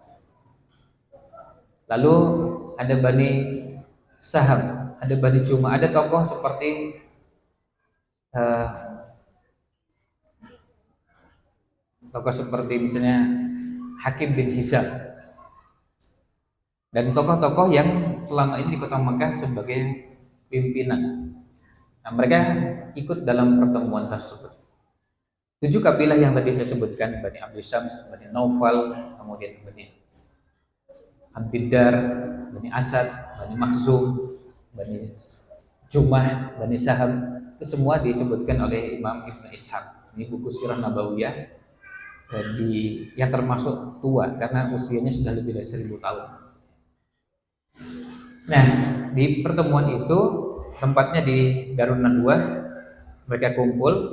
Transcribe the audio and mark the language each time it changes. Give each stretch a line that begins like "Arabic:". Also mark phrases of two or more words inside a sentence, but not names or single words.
Indonesian: Lalu ada Bani Saham, ada Bani Jumah, ada tokoh seperti misalnya Hakim bin Hizam, dan tokoh-tokoh yang selama ini di kota Mekah sebagai pimpinan. Nah, mereka ikut dalam pertemuan tersebut. 7 kabilah yang tadi saya sebutkan, Bani Abdi Syams, Bani Naufal, kemudian Bani Abdiddar, Bani Asad, Bani Makhzum, Bani Jumah, Bani Saham, itu semua disebutkan oleh Imam Ibn Ishaq. Ini buku Sirah Nabawiyah yang termasuk tua karena usianya sudah lebih dari 1000 tahun. Nah, di pertemuan itu tempatnya di Darun Nadwah, mereka kumpul.